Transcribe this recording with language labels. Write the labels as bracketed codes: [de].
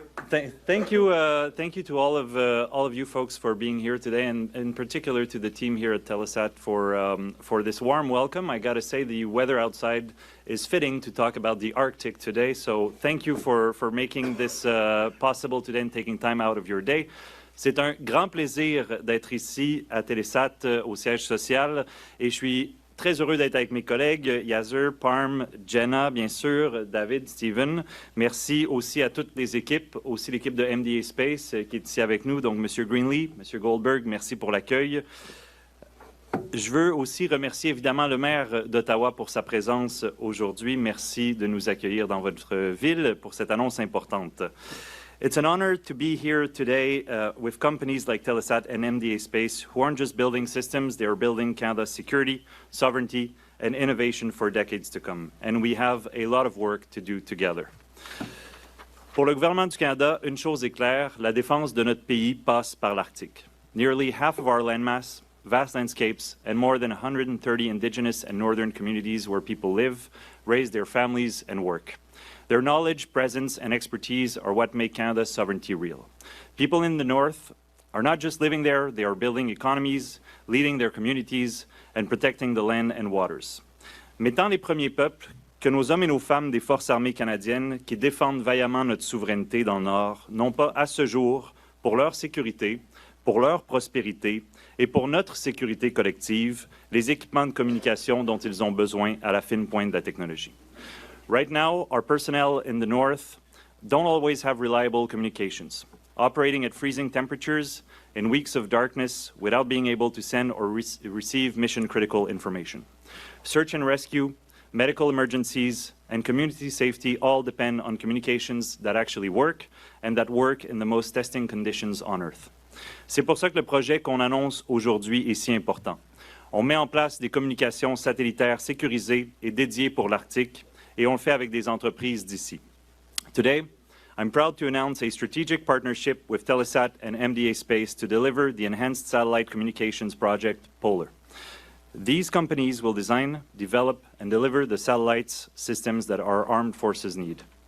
[en] Thank you to all of you folks for being here today, and in particular to the team here at Telesat for this warm welcome. I gotta say the weather outside is fitting to talk about the Arctic today, so thank you for making this possible today and taking time out of your day. [fr] C'est un grand plaisir d'être ici à Telesat au siège social et je suis très heureux d'être avec mes collègues Yasser, Parm, Jenna, bien sûr, David, Steven. Merci aussi à toutes les équipes, aussi l'équipe de MDA Space qui est ici avec nous, donc M. Greenlee, M. Goldberg, merci pour l'accueil. Je veux aussi remercier évidemment le maire d'Ottawa pour sa présence aujourd'hui. Merci de nous accueillir dans votre ville pour cette annonce importante. [en] It's an honor to be here today with companies like Telesat and MDA Space who aren't just building systems, they are building Canada's security, sovereignty, and innovation for decades to come. And we have a lot of work to do together. [fr] Pour le gouvernement du Canada, une chose est claire, la défense de notre pays passe par l'Arctique. [en] Nearly half of our landmass, vast landscapes, and more than 130 Indigenous and Northern communities where people live, raise their families, and work. Their knowledge, presence, and expertise are what make Canada's sovereignty real. People in the North are not just living there, they are building economies, leading their communities, and protecting the land and waters. [fr] Mettant les premiers peuples, que nos hommes et nos femmes des Forces armées canadiennes qui défendent vaillamment notre souveraineté dans le Nord n'ont pas à ce jour, pour leur sécurité, pour leur prospérité et pour notre sécurité collective, les équipements de communication dont ils ont besoin à la fine pointe de la technologie. [en] Right now, our personnel in the north don't always have reliable communications, operating at freezing temperatures in weeks of darkness without being able to send or receive mission-critical information. Search and rescue, medical emergencies, and community safety all depend on communications that actually work and that work in the most testing conditions on Earth. [fr] C'est pour ça que le projet qu'on annonce aujourd'hui est si important. On met en place des communications satellitaires sécurisées et dédiées pour l'Arctique, et on le fait avec des entreprises d'ici. [en] Today, I'm proud to announce a strategic partnership with Telesat and MDA Space to deliver the Enhanced Satellite Communications Project, Polar. These companies will design, develop, and deliver the satellites systems that our armed forces need.